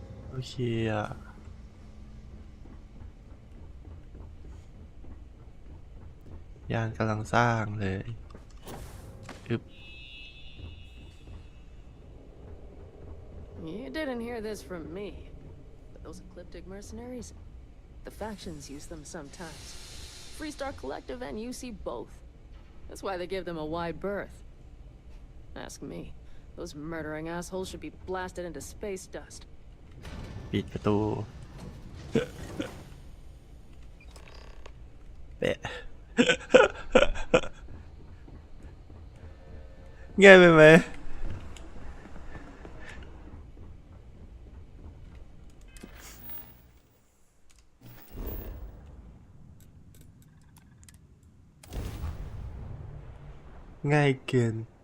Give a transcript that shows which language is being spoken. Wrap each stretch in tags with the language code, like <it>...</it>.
<th>โอเคอะยานกำลังสร้างเลยปึ๊บ</th> <en>You didn't hear this from me, but those ecliptic mercenaries, the factions use them sometimes. Freestar Collective and UC both. That's why they give them a wide berth. Ask me. Those murdering assholes should be blasted into space dust.</en> <th>ปิดประตูแปะง่ายไปไหมง่ายเกิน</th>